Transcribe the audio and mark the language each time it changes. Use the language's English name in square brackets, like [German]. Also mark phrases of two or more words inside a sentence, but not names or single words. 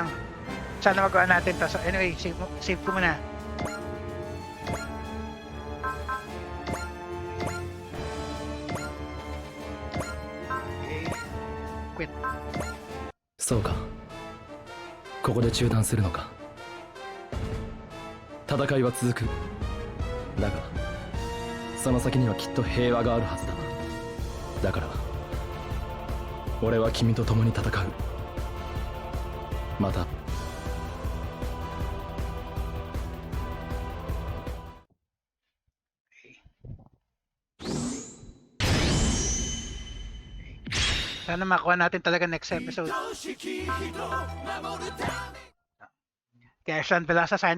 [Filipino] Sana magawa natin to. [English] So anyway, [Filipino] save ko muna. Okay. Quit. [Japanese] そうか。ここで中断するのか。戦いは続く。だが、その先にはきっと平和があるはずだ。だから、俺は君と共に戦う。また。 [Filipino] Sana makuha natin talaga [English] next episode. [Filipino] Kaya Sean Velasa [English] signing up guys.